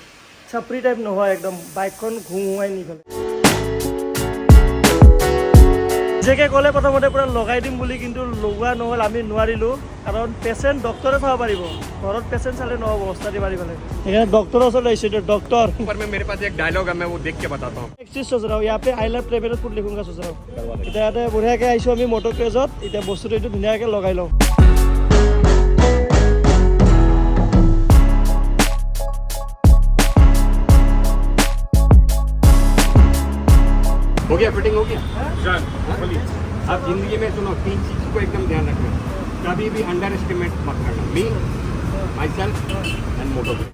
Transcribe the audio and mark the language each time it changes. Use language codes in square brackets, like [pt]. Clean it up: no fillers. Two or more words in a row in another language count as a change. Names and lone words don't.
[as] চাপৰি টাইপ নহয়, একদম বাইকখন ঘুৱাই নিফালে। নিজকে ক'লে প্ৰথমতে পূৰা লগাই দিম বুলি, কিন্তু লগোৱা নহ'ল, আমি নোৱাৰিলোঁ। কাৰণ পেচেণ্ট ডক্টৰে চাব পাৰিব, ঘৰত পেচেণ্ট চালে নহ'ব, অৱস্থাদি মাৰি পেলাই। সেইকাৰণে ডক্টৰৰ ওচৰত আহিছোঁ। ডক্টৰ [hi] ऊपर में मेरे पास एक डायलॉग है, मैं वो देख के बताता हूँ। एक चीज सोच रहा हूँ, यहाँ पे [en] I love travel food [hi] लिखूंगा सोच रहा हूँ। [as] এতিয়া ইয়াতে বঢ়িয়াকৈ আহিছোঁ আমি মটৰ ক্ৰেজত, এতিয়া বস্তুটো এইটো ধুনীয়াকৈ লগাই লওঁ। [hi] हो गया, फिटिंग हो गया। आप जिंदगी में सुनो 3 चीज को एकदम ध्यान रखना, कभी भी [en] under estimate [hi] मत करना, [en] me, myself and moto.